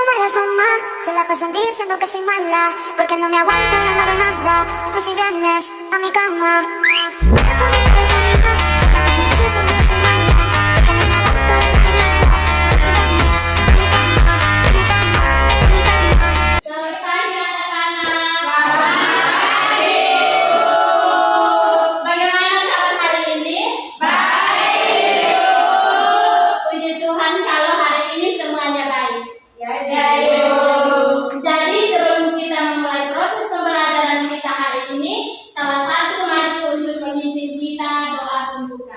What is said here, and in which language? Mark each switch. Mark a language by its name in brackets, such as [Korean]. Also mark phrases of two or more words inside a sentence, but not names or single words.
[Spanish] fuma, se la pasan diciendo que soy mala, porque no me aguanto, no hago nada, pues si vienes a mi cama. Se la pasan diciendo que soy mala, porque no me aguanto, no hago nada, pues si vienes a mi cama, a mi cama, a mi cama. [Indonesian] Selamat pagi anak-anak. Bagaimana kabar hari ini? Baik. Puji Tuhan kalau hari ini semuanya baik. Jadi sebelum kita memulai proses pembelajaran kita hari ini, salah satu maju untuk memimpin kita doa pembuka.